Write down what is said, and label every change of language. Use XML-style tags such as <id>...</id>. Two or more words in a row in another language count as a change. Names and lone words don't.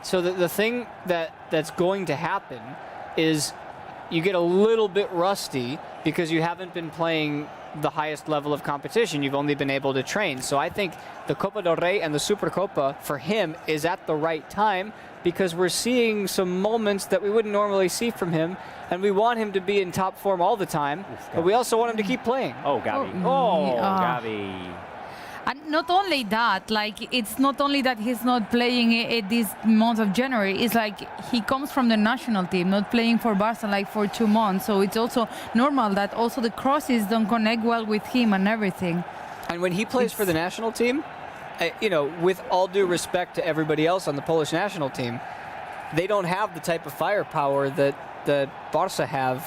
<en>So the thing that's going to happen is you get a little bit rusty because you haven't been playing the highest level of competition. You've only been able to train. So I think the Copa del Rey and the Supercopa for him is at the right time, because we're seeing some moments that we wouldn't normally see from him, and we want him to be in top form all the time, but we also want him to keep playing. Oh, Gavi. Gavi. And not only that, like, it's not only that he's not playing at this month of January, it's like he comes from the national team, not playing for Barca like for 2 months. So it's also normal that also the crosses don't connect well with him and everything. And when he plays for the national team, you know, with all due respect to everybody else on the Polish national team, they don't have the type of firepower that Barca have.</en>